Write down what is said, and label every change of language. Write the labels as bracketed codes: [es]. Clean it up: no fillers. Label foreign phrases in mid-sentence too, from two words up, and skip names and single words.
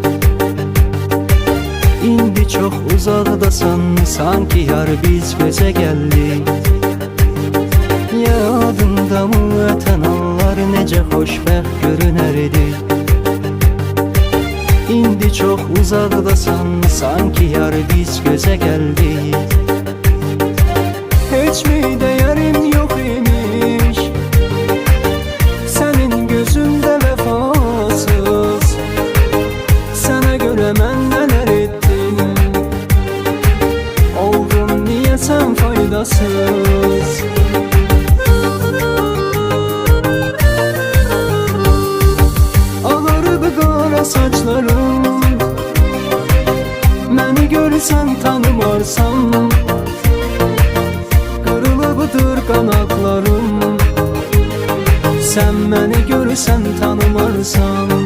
[az] İndi çox uzaqdasan, sanki yar biz gözə gəldik. Yadımdamı ötən anlar necə xoşbəxt görünərdi. [tr] İndi çok uzaqdasan, sanki yar biz göze geldik. Hiç mi değerim yok imiş senin gözünde vefasız? Sana göre ben neler ettim, oldum niye sen faydasız? [az] Ağarıp qara saçlarım, məni görsən tanımarsan. Qırılıbdır qanaqlarım, sən məni görsən tanımarsan.